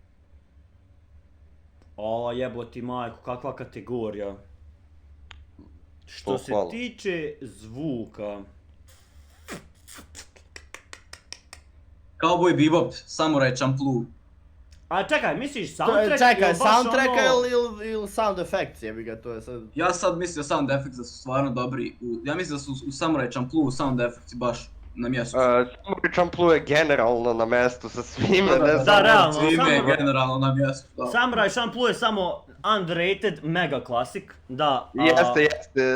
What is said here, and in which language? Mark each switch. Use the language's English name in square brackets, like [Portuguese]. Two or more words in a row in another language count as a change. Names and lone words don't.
[Croatian] O, jeboti majko, kakva kategorija. Što se tiče zvuka... Cowboy Bebop, Samurai Champloo. A čekaj, misliš soundtrack Čekaj, soundtrack ili [English] sound effects, [Croatian] jebi ga, to je sad... Ja sad mislio [English] sound effects [Croatian] da su stvarno dobri, ja mislim da su u Samurai Champloo [English] sound effects [Croatian] baš na mjestu. Samurai Champloo je generalno na mjestu sa svime, ne znam. Da, realno, svime je generalno na mjestu, da. Samurai Champloo je samo underrated mega klasik, da. Jeste.